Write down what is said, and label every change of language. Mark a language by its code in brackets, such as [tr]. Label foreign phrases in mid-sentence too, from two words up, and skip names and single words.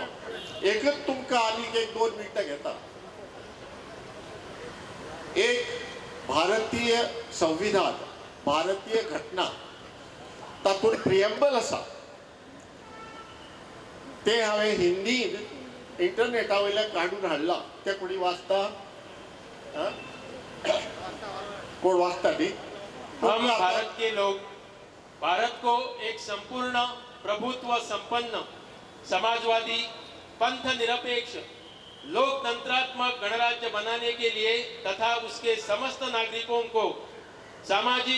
[kok] एकच तुमकां आनीक एक 2 मिनटां घेता. एक भारतीय संविधान, भारतीय घटना, तातूंत प्रिएम्बल आसा ते हांवें हिंदीन इंटरनेटा वयल्यान काडून हाडला. ते कोणी वाचता? कोण वाचता न्ही? [hi] हम भारत के लोग भारत को एक संपूर्ण प्रभुत्व संपन्न समाजवादी पंथ निरपेक्ष लोकतंत्रात्मक गणराज्य बनाने के लिए तथा उसके समस्त नागरिकों को सामाजिक,